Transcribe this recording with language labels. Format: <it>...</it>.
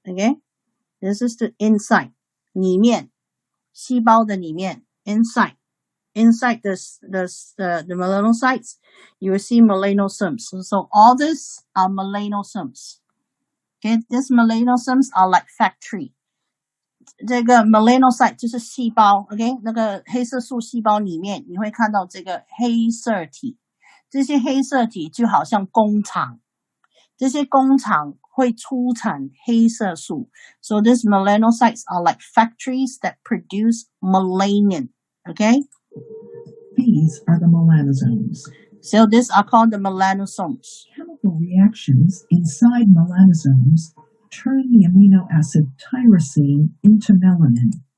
<en>Okay? This is the inside.</en> <zh>里面. 细胞的里面.</zh> <en>Inside. Inside the melanocytes, you will see melanosomes. So all these are melanosomes. Okay? These melanosomes are like factory.</en> <zh>这个 melanocyte 就是细胞 ，OK， 那个黑色素细胞里面你会看到这个黑色体，这些黑色体就好像工厂，这些工厂会出产黑色素。</zh> <en>So these melanocytes are like factories that produce melanin, okay? These are the melanosomes. So these are called the melanosomes. Chemical reactions inside melanosomes turn the amino acid tyrosine into melanin.</en>